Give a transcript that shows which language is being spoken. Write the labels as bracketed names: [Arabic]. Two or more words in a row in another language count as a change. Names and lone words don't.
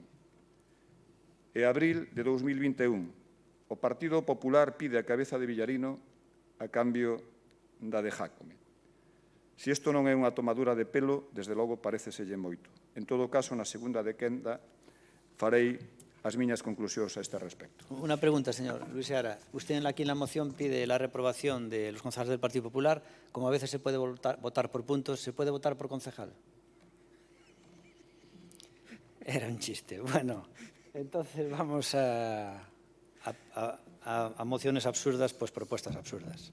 [Galician] E abril de 2021, o Partido Popular pide a cabeza de Villarino a cambio da de Jácome. Se isto non é unha tomadura de pelo, desde logo paréceselle moito. En todo caso, na segunda de quenda farei as miñas conclusións a este respecto. [Spanish] Una pregunta, señor Luis Seara. Usted aquí en la moción pide la reprobación de los concejales del Partido Popular. Como a veces se puede votar por puntos, ¿se puede votar por concejal? Era un chiste. Bueno, entonces vamos a mociones absurdas, pues propuestas absurdas.